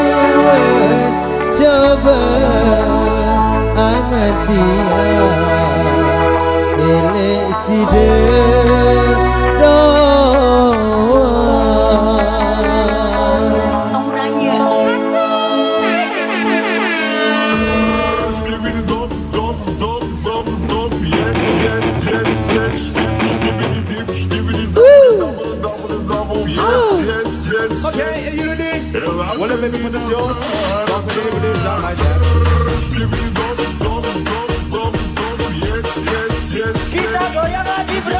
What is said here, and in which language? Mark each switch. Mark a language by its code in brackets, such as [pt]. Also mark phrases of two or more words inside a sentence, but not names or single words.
[id] coba angan dia elesi Kamu nanya. [en] Skibidi dop dop dop dop dop yes yes yes yes skibidi dip skibidi double double double yes yes yes. Okay, are you ready? Well, let me put it on. Don't put it down like that. Skibidi dop dop dop dop dop yes yes yes [id] Kita goyang lagi, bro.